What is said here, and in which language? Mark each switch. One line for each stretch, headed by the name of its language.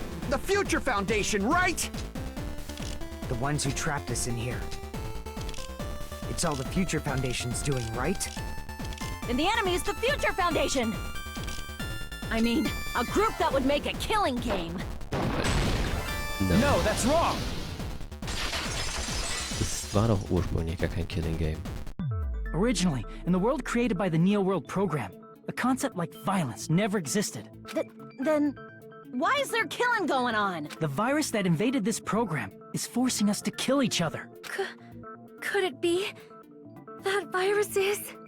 English: The Future Foundation, right? The ones who trapped us in here. It's all the Future Foundation's doing, right? And the enemy is the Future Foundation! I mean, a group that would make a killing game. No, that's wrong!
German: Es war doch ursprünglich gar kein Killing Game.
English: Originally, in the world created by the Neo World program, a concept like violence never existed. Then, why is there killing going on? The virus that invaded this program is forcing us to kill each other. Could it be that virus is...